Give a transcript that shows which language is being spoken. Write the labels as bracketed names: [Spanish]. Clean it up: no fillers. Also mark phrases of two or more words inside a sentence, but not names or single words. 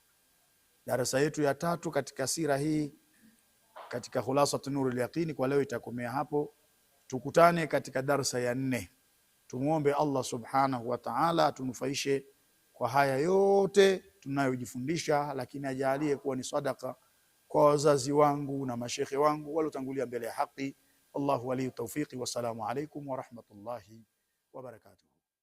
[Swahili] Darasa yetu ya 3 katika sira hii katika Khulasatu Nurul Yaqini kwa leo itakomea hapo. Tukutane katika darasa ya 4. Tumuombe Allah [Arabic] سبحانه وتعالى [Swahili] atunufaishe kwa haya yote tunayojifundisha, lakini ajalie kuwa ni sadaka kwa wazazi wangu na mashekhe wangu waliotangulia mbele ya haki. [Arabic] الله ولي التوفيق. والسلام عليكم ورحمة الله وبركاته.